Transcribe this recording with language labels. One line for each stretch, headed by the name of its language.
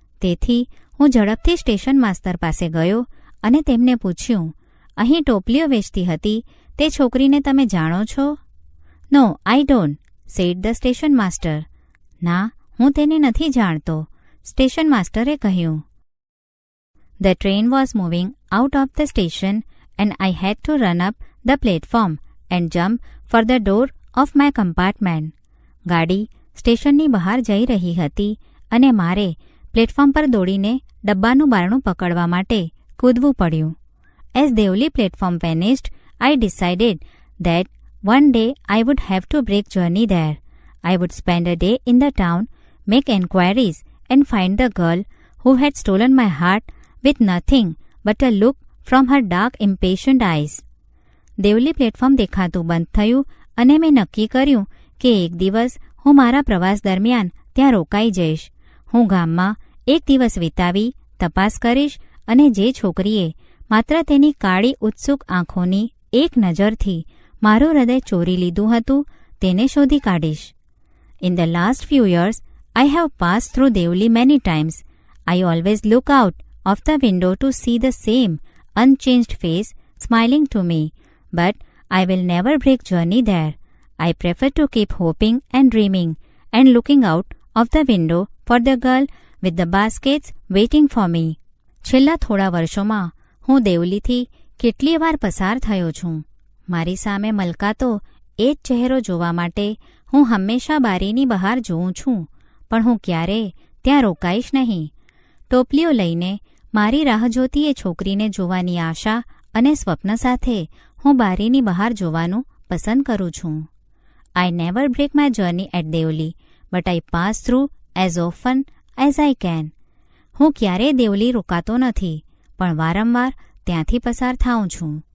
Gujarati: તેથી હું ઝડપથી સ્ટેશન માસ્તર પાસે ગયો અને તેમને પૂછ્યું, અહીં ટોપલીઓ વેચતી હતી તે છોકરીને તમે જાણો છો?
English: "No, I don't," said the station master.
Gujarati: ના, હું તેને નથી જાણતો, સ્ટેશન માસ્ટરે કહ્યું.
English: The train was moving out of the station and I had to run up the platform and jump for the door of my compartment.
Gujarati: ગાડી સ્ટેશનની બહાર જઈ રહી હતી અને મારે પ્લેટફોર્મ પર દોડીને ડબ્બાનું બારણું પકડવા માટે કૂદવું પડ્યું.
English: As Devli platform vanished, I decided that one day I would have to break journey there. I would spend a day in the town, make enquiries and find the girl who had stolen my heart with nothing but a look from her dark impatient eyes.
Gujarati: Deoli platform દેખાતું બંધ થયું અને મેં નક્કી કર્યું કે એક દિવસ હું મારા પ્રવાસ દરમિયાન ત્યાં રોકાઈ જઈશ. હું ગામમાં એક દિવસ વિતાવી તપાસ કરીશ અને જે છોકરીએ માત્ર તેની કાળી ઉત્સુક આંખોની એક નજરથી મારું હૃદય ચોરી લીધું હતું તેને શોધી કાઢીશ.
English: In the last few years, I have passed through Devli many times. I always look out of the window to see the same unchanged face smiling to me, but I will never break journey there. I prefer to keep hoping and dreaming and looking out of the window for the girl with the baskets waiting for me.
Gujarati: છેલ્લા થોડા વર્ષોમાં હું દેવલીથી કેટલી વાર પસાર થયો છું. મારી સામે મલકાતો એ જ ચહેરો જોવા માટે હું હંમેશા બારીની બહાર જોઉં છું, પણ હું ક્યારેય ત્યાં રોકાઈશ નહીં. ટોપલીઓ લઈને મારી રાહ જોતી એ છોકરીને જોવાની આશા અને સ્વપ્ન સાથે હું બારીની બહાર જોવાનું પસંદ કરું છું.
English: I never break my journey at Devli, but I pass through as often as I can.
Gujarati: હું ક્યારેય દેવલી રોકાતો નથી, પણ વારંવાર ત્યાંથી પસાર થાઉં છું.